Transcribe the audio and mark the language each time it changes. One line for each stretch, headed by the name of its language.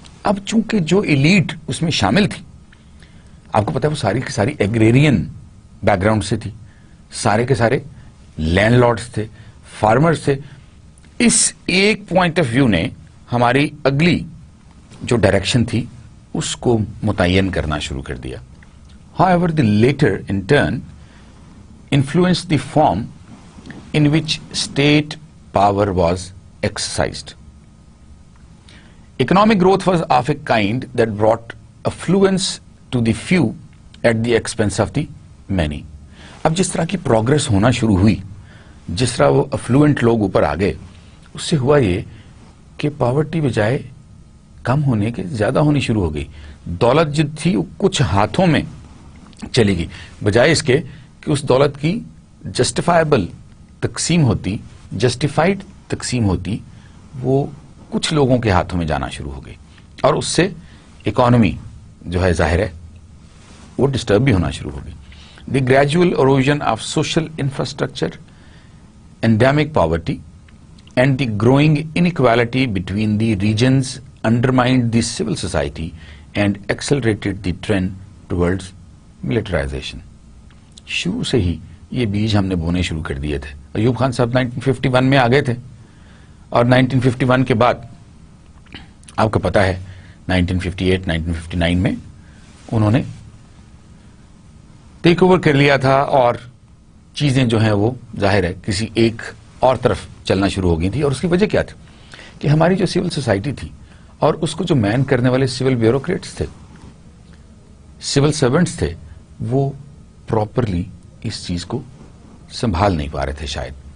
Urdu: اب چونکہ جو ایلیٹ اس میں شامل تھی, آپ کو پتا ہے وہ ساری کی ساری ایگریرین بیک گراؤنڈ سے تھی, سارے کے سارے لینڈ لارڈز تھے, فارمرز تھے. اس ایک پوائنٹ آف ویو نے ہماری اگلی جو ڈائریکشن تھی اس کو متعین کرنا شروع کر دیا.
English: However, the later in turn influenced the form in which state power was exercised. Economic growth was of a kind that brought affluence to the few at the expense of the many.
Urdu: اب جس طرح کی progress ہونا شروع ہوئی, جس طرح وہ افلوئنٹ لوگ اوپر آ گئے, اس سے ہوا یہ کہ پاورٹی بجائے کم ہونے کے زیادہ ہونی شروع ہو گئی. دولت جو تھی وہ کچھ ہاتھوں میں چلی گئی, بجائے اس کے کہ اس دولت کی جسٹیفائبل تقسیم ہوتی, جسٹیفائڈ تقسیم ہوتی, وہ کچھ لوگوں کے ہاتھوں میں جانا شروع ہو گئی, اور اس سے اکانومی جو ہے ظاہر ہے وہ ڈسٹرب بھی ہونا شروع ہو گئی.
English: The gradual erosion of social infrastructure, endemic poverty, and the growing inequality between the regions undermined the civil society and accelerated the trend towards militarization.
Urdu: شروع سے ہی یہ بیج ہم نے بونے شروع کر دیے تھے. ایوب خان صاحب 1951 میں آ گئے تھے, اور 1951 کے بعد آپ کو پتا ہے 1958 1959 میں انہوں نے ٹیک اوور کر لیا تھا, اور چیزیں جو ہیں وہ ظاہر ہے کسی ایک اور طرف چلنا شروع ہو گئی تھی. اور اس کی وجہ کیا تھی کہ ہماری جو سول سوسائٹی تھی اور اس کو جو مین کرنے والے سول بیوروکریٹس تھے, سول سرونٹس تھے, وہ پراپرلی اس چیز کو سنبھال نہیں پا رہے تھے شاید.